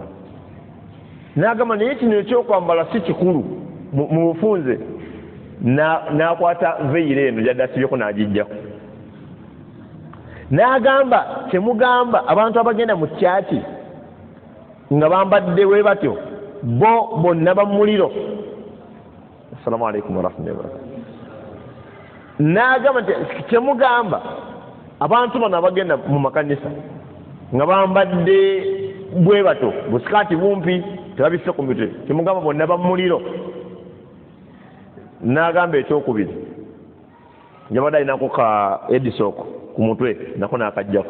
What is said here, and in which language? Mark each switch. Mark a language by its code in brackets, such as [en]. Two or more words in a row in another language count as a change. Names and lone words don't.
[lg] N'agamba naye kino ekyokwambala si kikulu mu bufunze. N'akwata veire eno gyadde asibyeko n'agijjako. N'agamba temugamba abantu abagenda mu kyaki nga bambadde we batyo bo bonna bamuliro. [ar] السلام عليكم ورحمة الله وبركاته. [lg] N'agamba temugamba abantu bano abagenda mu makanisa nga bambadde bwe bato busikaati bumpi tebabisse ku mitwe temugamba bonna bamuliro. N'agamba ekyokubiri njabadde alinako ka edisooko ku mutwe nako n'akajjako.